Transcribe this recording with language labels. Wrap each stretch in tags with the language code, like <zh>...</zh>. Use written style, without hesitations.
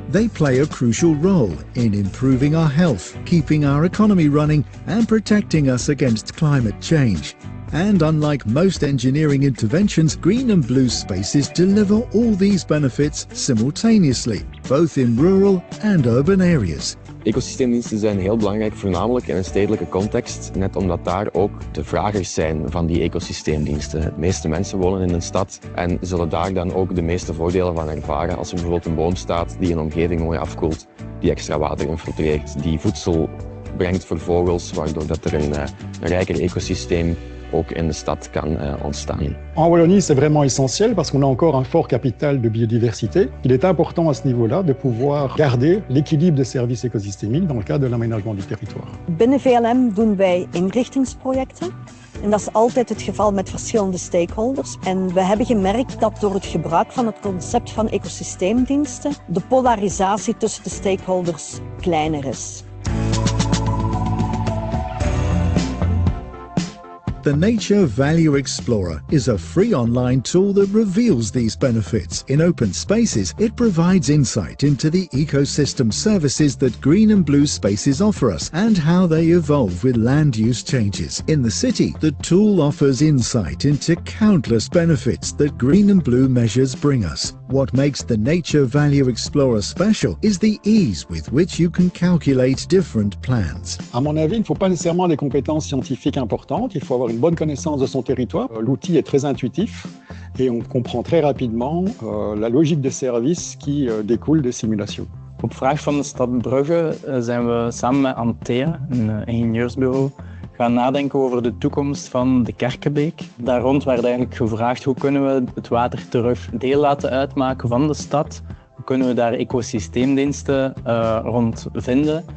<en>They play a crucial role in improving our health, keeping our economy running and protecting us against climate change. And unlike most engineering interventions, green and blue spaces deliver all these benefits simultaneously, both in rural and urban areas.</en> <nl>Ecosysteemdiensten zijn heel belangrijk, voornamelijk in een stedelijke context, net omdat daar ook de vragers zijn van die ecosysteemdiensten. De meeste mensen wonen in een stad en zullen daar dan ook de meeste voordelen van ervaren als er bijvoorbeeld een boom staat die een omgeving mooi afkoelt, die extra water infiltreert, die voedsel brengt voor vogels, waardoor dat er een rijker ecosysteem ook in de stad kan ontstaan.</nl> <fr>En Wallonie, c'est vraiment essentiel parce qu'on a encore un fort capital de biodiversité. Il est important à ce niveau-là de pouvoir garder l'équilibre des services écosystémiques dans le cadre de l'aménagement du territoire.</fr> <nl>Binnen VLM doen wij inrichtingsprojecten. En dat is altijd het geval met verschillende stakeholders. En we hebben gemerkt dat door het gebruik van het concept van ecosysteemdiensten de polarisatie tussen de stakeholders kleiner is.</nl> <en>The Nature Value Explorer is a free online tool that reveals these benefits. In open spaces, it provides insight into the ecosystem services that green and blue spaces offer us and how they evolve with land use changes. In the city, the tool offers insight into countless benefits that green and blue measures bring us. What makes the Nature Value Explorer special is the ease with which you can calculate different plans.</en> <fr>À mon avis, il ne faut pas nécessairement des compétences scientifiques importantes, il faut avoir une bonne connaissance de son territoire. L'outil est très intuitif et on comprend très rapidement la logique de service qui découle des simulations.</fr> <nl>Op vraag van de stad Brugge zijn we samen met Antea, een ingenieursbureau, gaan nadenken over de toekomst van de Kerkenbeek. Daar rond werd eigenlijk gevraagd hoe kunnen we het water terug deel laten uitmaken van de stad. Hoe kunnen we daar ecosysteemdiensten rond vinden?</nl>